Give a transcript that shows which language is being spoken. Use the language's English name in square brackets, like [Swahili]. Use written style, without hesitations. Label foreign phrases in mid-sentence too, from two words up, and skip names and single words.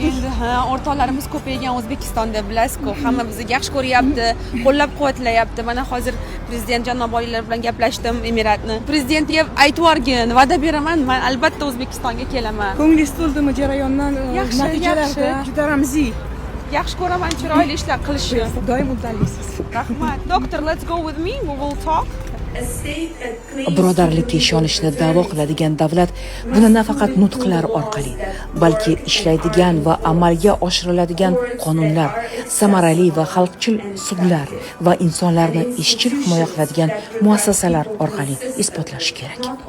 [Uzbek] Endi o'rtoqlarimiz ko'paygan O'zbekistonda bilasiz-ku, hamma bizni yaxshi ko'ryapti, qo'llab-quvvatlayapti. Mana hozir prezident janob olilar bilan gaplashdim Emiratni. Prezidentga aytib yuborgin, va'da beraman, men albatta O'zbekistonga kelaman. Ko'nglingiz to'ldimi jarayondan? Natijalarga juda ramziy. Yaxshi ko'raman chiroyli ishlar qilishni. Doim uddalisiz. Rahmat. [English] Doctor, let's go with me. We will talk. [Uzbek] Birodarlikka ishonishni da'vo qiladigan davlat buni nafaqat nutqlar orqali, balki ishlaydigan va amalga oshiriladigan qonunlar, samarali va xalqchil sudlar va insonlarni izchil himoya qiladigan muassasalar orqali isbotlashi kerak.